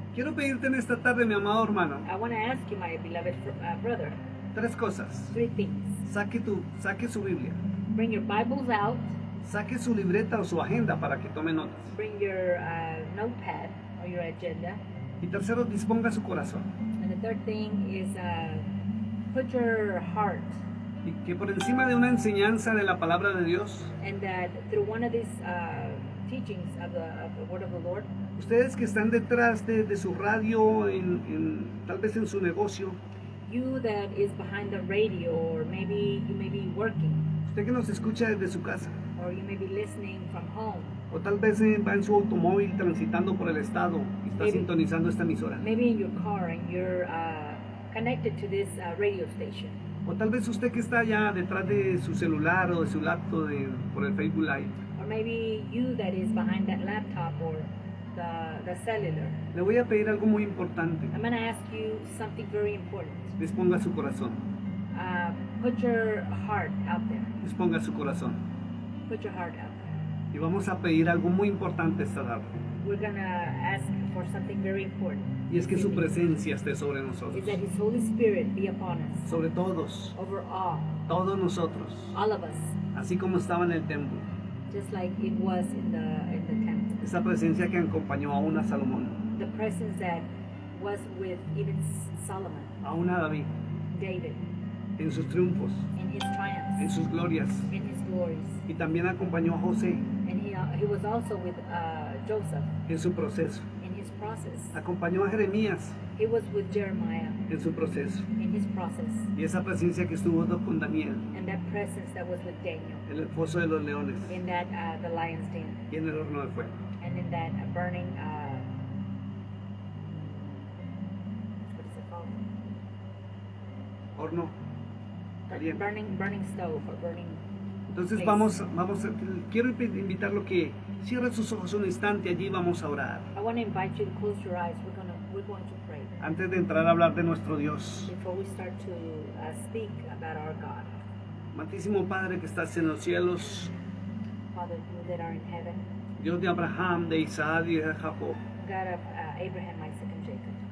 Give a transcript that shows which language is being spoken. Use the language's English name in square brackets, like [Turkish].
[Spanish] Quiero pedirte en esta tarde, mi amado hermano, [English] I want to ask you, my beloved brother, [Spanish] 3 cosas. [English] 3 things. [Spanish] Saque su Biblia, [English] Bring your Bibles out, [Spanish] saque su libreta o su agenda para que tome notas. [English] bring your notepad or your agenda, [Spanish] Y tercero, disponga su corazón. [English] and the third thing is put your heart, [Spanish] Y que por encima de una enseñanza de la palabra de Dios, [English] and that through one of these teachings of the Word of the Lord, [Spanish] ustedes que están detrás de su radio, tal vez en su negocio, [English] you that is behind the radio, or maybe you may be working, [Spanish] usted que nos escucha desde su casa, [English] or you may be listening from home, [Spanish] o tal vez va en su automóvil transitando por el estado y está [English] Maybe. [Spanish] sintonizando esta emisora. [English] maybe in your car and you're connected to this radio station, [Spanish] O tal vez usted que está allá detrás de su celular o de su laptop por el Facebook Live. [English] or maybe you that is behind that laptop or the cellular. [Spanish] Le voy a pedir algo muy importante. [English] I'm going to ask you something very important. [Spanish] Disponga su corazón. [English] Put your heart out there. [Spanish] Disponga su corazón. [English] Put your heart out there. [Spanish] Y vamos a pedir algo muy importante esta tarde. [English] We're going to ask for something very important. [Spanish] Y es que su presencia esté sobre nosotros. [English] Is that His Holy Spirit be upon us, [Spanish] Sobre todos. [English] over all [Spanish] Todos nosotros. [English] of us, [Spanish] Así como estaba en el templo. [English] just like it was in the temple. [Spanish] Esa presencia que acompañó aún a Salomón. [English] The presence that was with even Solomon, [Spanish] Aún a David. [English] David, [Spanish] En sus triunfos. [English] in his [Spanish] En [English] triumphs, [Spanish] sus glorias. [English] in his glories. [Spanish] Y también acompañó a José [English] And he was also with Joseph [Spanish] en su proceso. [English] in his process. [Spanish] Acompañó a Jeremías [English] He was with Jeremiah [Spanish] en su proceso. [English] in his process. [Spanish] Y esa presencia que estuvo con Daniel [English] And that presence that was with Daniel [Spanish] en el foso de los leones [English] in that the lion's den, [Spanish] y en el horno de fuego. [English] and in that burning what is it called? [Spanish] Horno caliente. [English] Burning stove or burning. [Spanish] Entonces [English] place. [Spanish] quiero invitarlo que cierre sus ojos un instante, allí vamos a orar. [English] I want to invite you to close your eyes. We're going to pray [Spanish] Antes de entrar a hablar de nuestro Dios. [English] before we start to speak about our God. [Spanish] Amantísimo Padre que estás en los cielos, [English] Father, you that are in heaven, [Spanish] Dios de Abraham, de Isaac y de Jacob, [English] God of Abraham, Isaac, and Jacob,